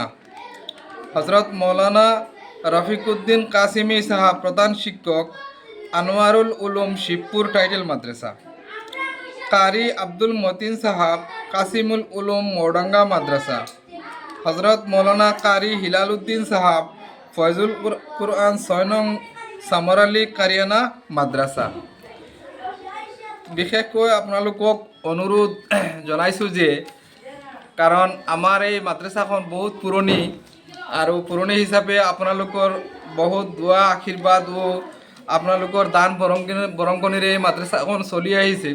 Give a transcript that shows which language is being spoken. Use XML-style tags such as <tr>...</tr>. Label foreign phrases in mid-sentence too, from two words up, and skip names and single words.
<as>হজরত মৌলানা রফিকুদ্দিন কাছিমি সাহাব, প্রধান শিক্ষক আনোয়ারুল উলুম শিবপুর টাইটেল মাদ্রাসা। কারি আব্দুল মতিন সাহাব, কাসিমুল উলুম মৌডাঙ্গা মাদ্রাসা। হজরত মৌলানা কারি হিলালুদ্দিন সাহাব, ফয়জুল কুরআন ৬ নং চামরালী কাৰিয়ানা মাদ্রাসা। বিশেষকৈ আপোনালোকক অনুৰোধ জনাইছোঁ যে কাৰণ আমাৰ এই মাদ্ৰাছাখন বহুত পুৰণি আৰু পুৰণি হিচাপে আপোনালোকৰ বহুত দোৱা আশীৰ্বাদ ও আপোনালোকৰ দান বৰংকনিৰে এই মাদ্ৰাছাখন চলি আহিছে।</as>